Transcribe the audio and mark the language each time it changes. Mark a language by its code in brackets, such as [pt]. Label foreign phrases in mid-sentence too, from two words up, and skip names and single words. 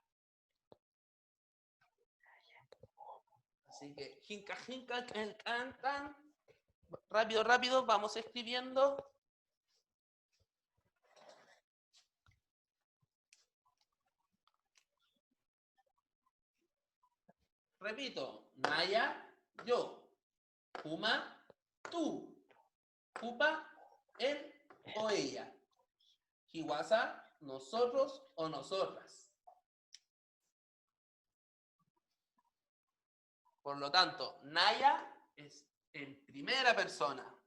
[es] Así que, [ay] jinka, jinka, can, can. [es] Rápido, rápido, vamos escribiendo. Repito, Naya, yo. [ay] Juma, [es] tú. Jupa, él o ella. Hiwasa, nosotros o nosotras. Por lo tanto, Naya es en primera persona.